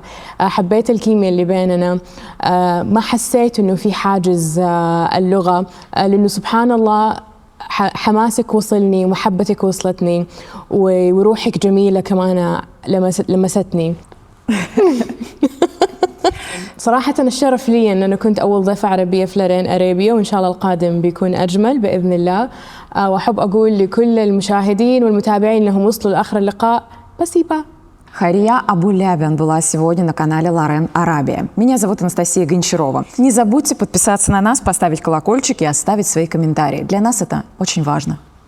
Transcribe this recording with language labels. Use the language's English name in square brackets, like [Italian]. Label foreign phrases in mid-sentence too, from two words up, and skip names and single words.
[Arabic] حبيت الكيمياء اللي بيننا، ما حسيت إنه في حاجز اللغة، لأنه سبحان الله حماسك وصلني ومحبتك وصلتني، وروحك جميلة كمان لمستني. صراحة الشرف لي أن أنا كنت أول ضيفة عربية في لارين أرابيا، وإن شاء الله القادم بيكون أجمل بإذن الله. وأحب أقول لكل المشاهدين والمتابعين أنهم وصلوا لآخر اللقاء. [Russian] Спасибо. Хария Абулябян была сегодня на канале Лорен Арабия. Меня зовут Анастасия Гончарова. Не забудьте подписаться на нас, поставить колокольчик и оставить свои комментарии. Для нас это очень важно.